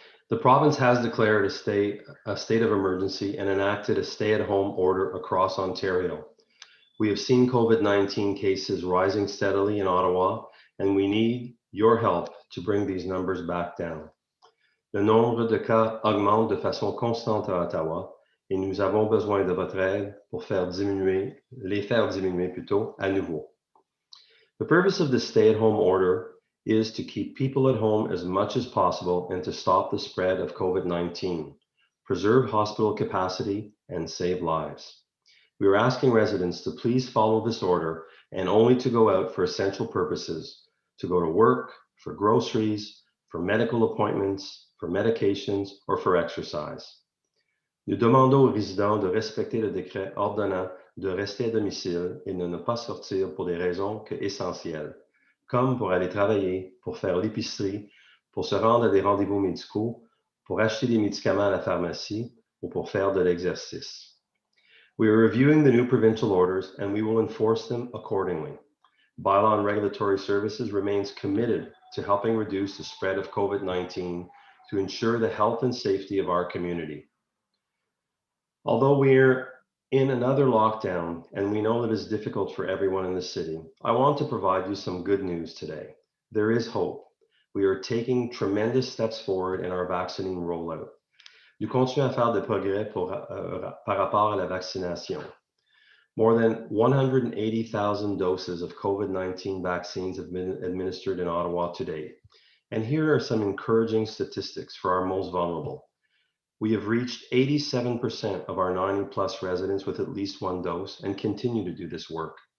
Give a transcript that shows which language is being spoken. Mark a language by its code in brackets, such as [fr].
[en] The province has declared a state of emergency and enacted a stay-at-home order across Ontario. We have seen COVID-19 cases rising steadily in Ottawa, and we need your help to bring these numbers back down. [fr] Le nombre de cas augmente de façon constante à Ottawa, et nous avons besoin de votre aide pour les faire diminuer plutôt à nouveau. [en] The purpose of the stay-at-home order is to keep people at home as much as possible and to stop the spread of COVID-19, preserve hospital capacity, and save lives. We are asking residents to please follow this order and only to go out for essential purposes, to go to work, for groceries, for medical appointments, for medications, or for exercise. [fr] Nous demandons aux résidents de respecter le décret ordonnant de rester à domicile et de ne pas sortir pour des raisons que essentielles, comme pour aller travailler, pour faire l'épicerie, pour se rendre à des rendez-vous médicaux, pour acheter des médicaments à la pharmacie ou pour faire de l'exercice. [en] We are reviewing the new provincial orders and we will enforce them accordingly. Bylaw and Regulatory Services remains committed to helping reduce the spread of COVID-19 to ensure the health and safety of our community. Although we're in another lockdown and we know that it's difficult for everyone in the city, I want to provide you some good news today. There is hope. We are taking tremendous steps forward in our vaccine rollout. [fr] Nous continuons à faire des progrès par rapport à la vaccination. [en] More than 180,000 doses of COVID-19 vaccines have been administered in Ottawa to date. And here are some encouraging statistics for our most vulnerable. We have reached 87% of our 90+ residents with at least one dose and continue to do this work.